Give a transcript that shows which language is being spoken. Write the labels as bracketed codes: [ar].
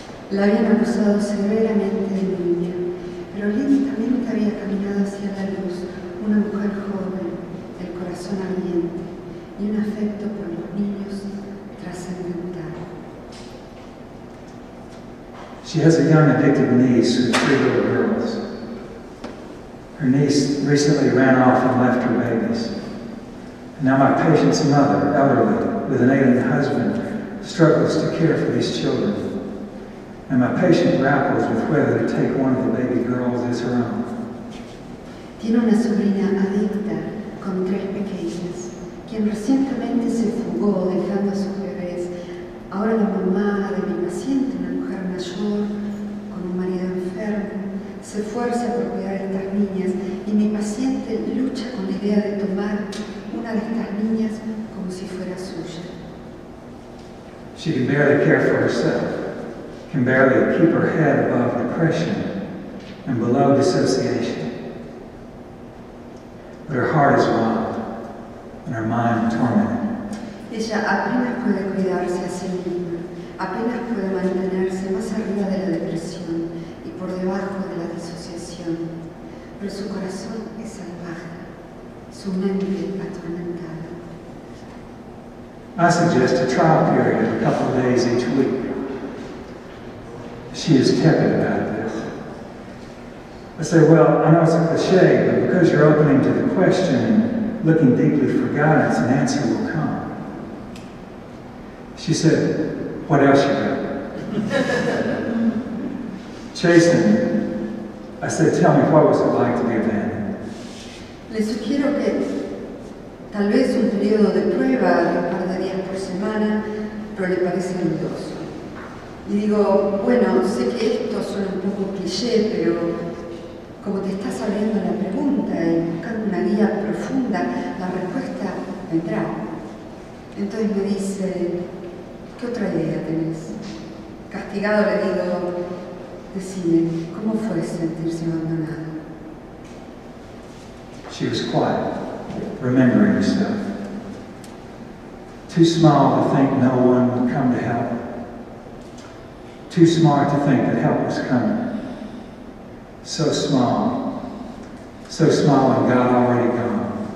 [es] La habían acusado severamente de niña, pero lentamente había caminado hacia la luz, una mujer joven, el corazón ardiente y un afecto por los niños trascendental. [en] She has a young addicted niece with 3 little girls. Her niece recently ran off and left her babies. And now my patient's mother, elderly, with an ailing husband, struggles to care for these children. And my patient grapples with whether to take one of the baby girls as her own. [es] Tiene una sobrina adicta con 3 pequeñas, quien recientemente se fugó dejando a sus bebés. Ahora la mamá de mi paciente, una mujer mayor, con un marido enfermo, se esfuerza por cuidar a estas niñas y mi paciente lucha con la idea de tomar una de estas niñas como si fuera suya. [en] She can barely care for herself, can barely keep her head above depression and below dissociation. But her heart is wild and her mind tormented. [es] Ella apenas puede cuidarse a sí misma, apenas puede mantenerse más arriba de la depresión y por debajo de la disociación, pero su corazón es salvaje, su mente atormentada. [en] I suggest a trial period of a couple of days each week. She is tepid about this. I say, well, I know it's a cliche, but because you're opening to the question and looking deeply for guidance, an answer will come. She said, what else you got? Chasten. I said, tell me, what was it like to be abandoned? [es] Le sugiero que tal vez un periodo de prueba de un par de días por semana, pero le parece ruidoso. Y digo, bueno, sé que esto suena un poco cliché, pero como te estás abriendo la pregunta y buscando una guía profunda, la respuesta vendrá. Entonces me dice, ¿qué otra idea tenés? Castigado le digo, decime, ¿cómo fue sentirse abandonado? [en] She was quiet, remembering herself. Too small to think no one would come to help. Too smart to think that help was coming. So small and God already gone.